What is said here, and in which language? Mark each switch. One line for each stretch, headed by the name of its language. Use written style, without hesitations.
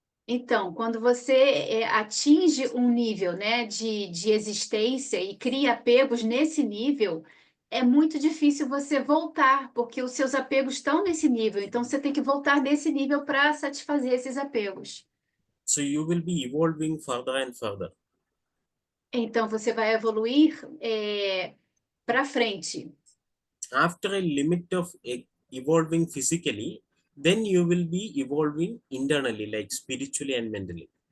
Portuguese: Então, quando você atinge um nível, né, de existência e cria apegos nesse nível, é muito difícil você voltar, porque os seus apegos estão nesse nível. Então, você tem que voltar nesse nível para satisfazer esses apegos.
English: So you will be evolving further and further.
Portuguese: Então, você vai evoluir para frente.
English: After a limit of evolving physically, then you will be evolving internally, like spiritually and mentally.